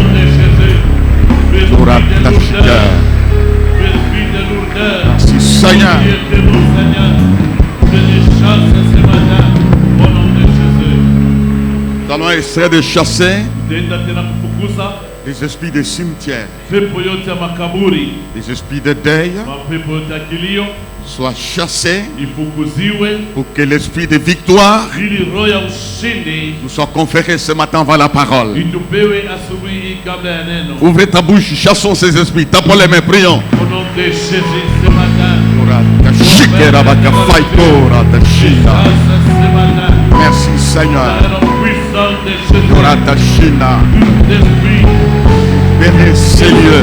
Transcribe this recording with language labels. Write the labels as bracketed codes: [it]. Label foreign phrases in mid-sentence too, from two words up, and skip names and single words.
[fr] Merci Seigneur. Nous allons essayer de chasser Les esprits des cimetières, [sw] pepo yote ya makaburi, [fr] les esprits de deuil [sw] mapepo yote ya kilio [fr] soient chassés [sw] ifukuziwe, [fr] pour que l'esprit de victoire [sw] ili roho ya ushindi [fr] nous soit conféré ce matin avant la parole. [sw] itupewe asubuhi hii kabla ya neno. [fr] Ouvrez ta bouche, chassons ces esprits, tapons les mains, prions. Au nom de Jésus ce matin. Sasa ce matin. Merci Seigneur. Dans le nom puissant de Jésus. Merci L'esprit Seigneur.